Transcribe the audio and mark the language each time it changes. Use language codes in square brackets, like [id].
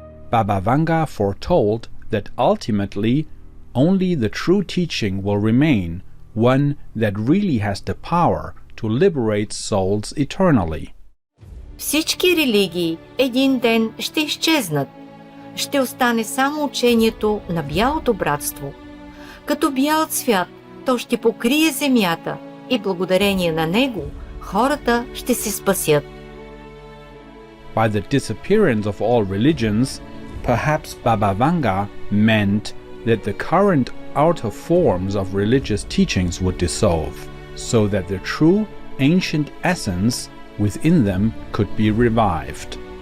[en] Baba Vanga foretold that ultimately only the true teaching will remain, one that really has the power to liberate souls eternally. [bg] Всички религии един ден ще изчезнат. Ще остане само учението на бялото братство. Като бял цвят, то ще покрие земята и благодарение на него хората ще се спасят. [en] By the disappearance of all religions, perhaps Baba Vanga meant that the current outer forms of religious teachings would dissolve, so that the true ancient essence within them could be revived.